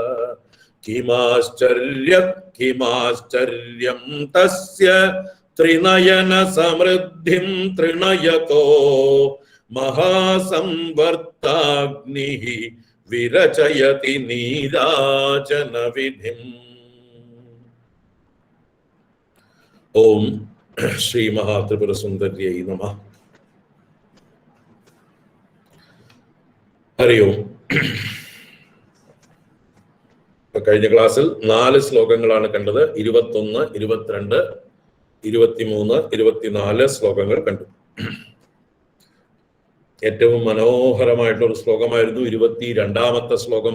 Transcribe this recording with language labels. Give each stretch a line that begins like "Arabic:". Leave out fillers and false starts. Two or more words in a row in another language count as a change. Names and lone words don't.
Sanskrit: किमाश्चर्यं तस्य त्रिनयन समृद्धिं त्रिनयतो महासंवर्ताग्निः विरचयति नीराजन विधिम्। ओम श्री महात्रिपुर सुंदर्यै नमः। ഹരി ഓം.
Malayalam: കഴിഞ്ഞ ക്ലാസ്സിൽ 4 ശ്ലോകങ്ങളാണ് കണ്ടത്. 21, 22, 23, 24 ശ്ലോകങ്ങൾ കണ്ടു. ഏറ്റവും മനോഹരമായിട്ടൊരു ശ്ലോകമായിരുന്നു 22ാമത്തെ ശ്ലോകം.